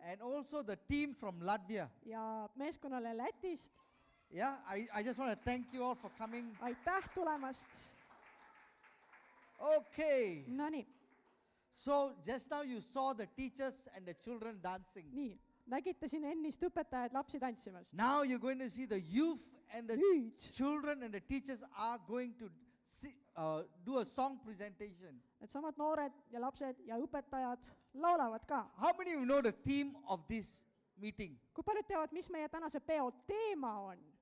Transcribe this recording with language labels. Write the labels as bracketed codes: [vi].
[en] And also the team from Latvia. [et] Ja meeskonnale Lätist, [en] Yeah, I just want to thank you all for coming. [et] aitäh tulemast. [en] Okay. [et] Nonii, [en] So just now you saw the teachers and the children dancing. [et] nii, nägite siin ennist õpetajad lapsi tantsimas. [en] Now you're going to see the youth and the [et] Nüüd [en] children and the teachers are going to do a song presentation. [et] needsamad noored ja lapsed ja õpetajad laulavad ka. [en] How many of you know the theme of this meeting? [et] Kui paljud teavad, mis meie tänase peo teema on?